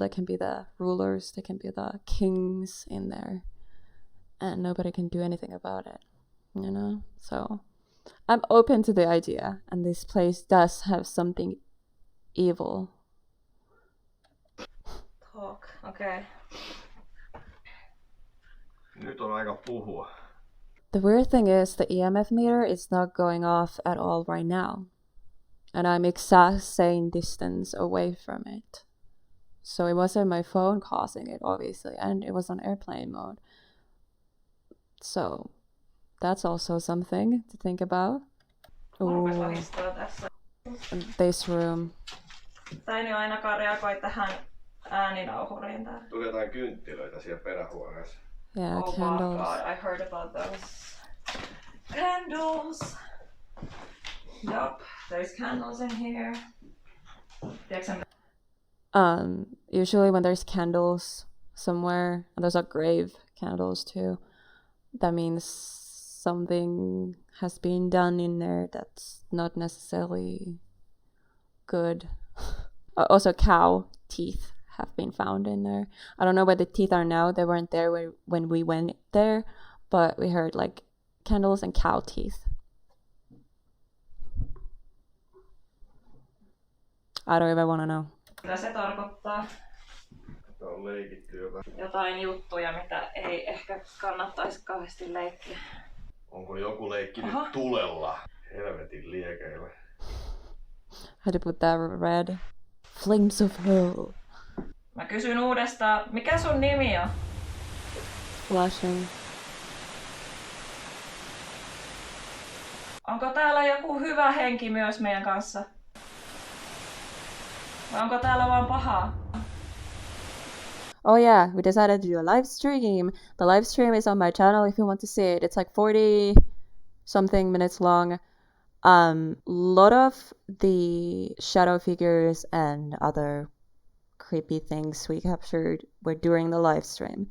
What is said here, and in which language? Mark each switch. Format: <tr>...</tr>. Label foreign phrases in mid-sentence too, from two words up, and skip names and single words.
<en>They can be the rulers. They can be the kings in there. And nobody can do anything about it, you know? So I'm open to the idea, and this place does have something evil. Talk. Okay.</en> <fi>Nyt on aika puhua.</fi> <en>The weird thing is the EMF meter is not going off at all right now. And I'm exact same distance away from it. So it wasn't my phone causing it, obviously, and it was on airplane mode. So that's also something to think about.</en> <fi>Rupes Ooh, vahistaa tässä.</fi> <en>this room.</en> <fi>Tää ei nyt ainakaan reagoi tähän ääninauhuriin tää. Tuli jotain kynttilöitä siellä perähuoneessa.</fi> <en>Yeah, Oh my candles. god, I heard about those. Candles! Yup, there's candles in here.</en> <fi>Tiedätkö</fi> <en>Usually when there's candles somewhere, and there's a grave candles too, that means something has been done in there that's not necessarily good. Also, cow teeth have been found in there. I don't know where the teeth are now. They weren't there when we went there, but we heard like candles and cow teeth. I don't even want to know.</en> <fi>Mitä se tarkoittaa? On leikitty Jotain juttuja, mitä ei ehkä kannattaisi kauheasti leikkiä. Onko joku leikkinyt tulella? Helvetin liekeillä.</fi> <en>I had to put that red. Flames of hell.</en> <fi>Mä kysyn uudestaan, mikä sun nimi on?</fi> <en>Flashing.</en> <fi>Onko täällä joku hyvä henki myös meidän kanssa? Vai onko täällä vaan pahaa?</fi> <en>Oh yeah, we decided to do a live stream. The live stream is on my channel if you want to see it. It's like 40 something minutes long. Lot of the shadow figures and other creepy things we captured were during the live stream.</en>